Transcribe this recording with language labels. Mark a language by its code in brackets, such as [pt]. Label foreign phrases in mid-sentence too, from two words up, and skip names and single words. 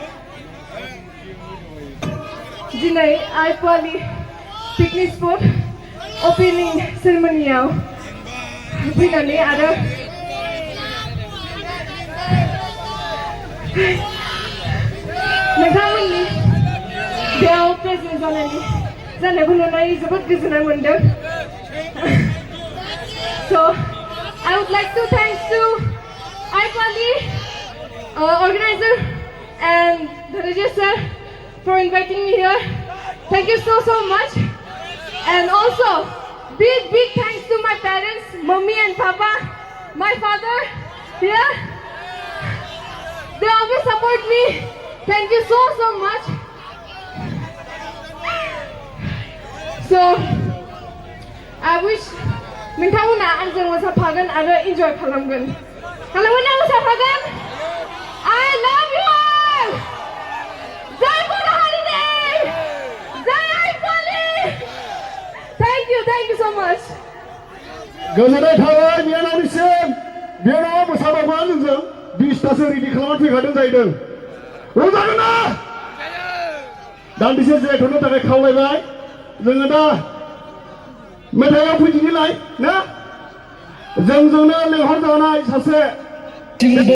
[brx] दिनै आइ फवालि पिकनिक स्पट ओपनिं सेरेमनियाव फैनानै आरो नोंथांमोननि बेयाव प्रेजेन्ट जानायखौ नुनानै जोबोद गोजोननाय मोनदों [en] So I would like to thank to iFwali organizer and the registrar for inviting me here. Thank you so much. And also big thanks to my parents, mommy and papa, my father here. They always support me. Thank you so much. So I wish [brx] नोंथांमोना आंजों मोसाफागोन आरो इन्जय खालामगोन ना मोसाफागोन [en] I love you all [brx] जय बर' हारिनि जय [en] iFwali Thank you so much [brx] गोजोननाय थाबाय बिनानावनिसिम बिनानावा मोसाबावगोन जोंजों 20तासो रेडि खालामनानै फैखादों जाहैदों रंजागोन ना दान्दिसे जिरायथ'नो थाखाय खावलायबाय जोङो दा मेथाइयाव फैदिनिलाय ना जोंजोंनो लेंहरजानाय सासे